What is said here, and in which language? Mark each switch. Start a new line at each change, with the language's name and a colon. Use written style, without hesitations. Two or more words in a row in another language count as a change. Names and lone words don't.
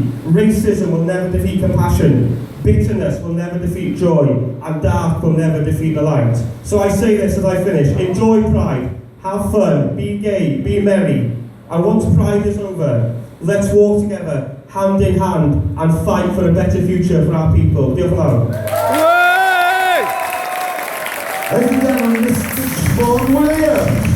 English: Racism will never defeat compassion. Bitterness will never defeat joy. And dark will never defeat the light. So I say this as I finish. Enjoy Pride. Have fun. Be gay. Be merry. And once Pride is over, let's walk together, hand in hand, and fight for a better future for our people.
Welsh: Diolch yn fawr.
English: Ladies and gentlemen, Mr. Vaughan Williams.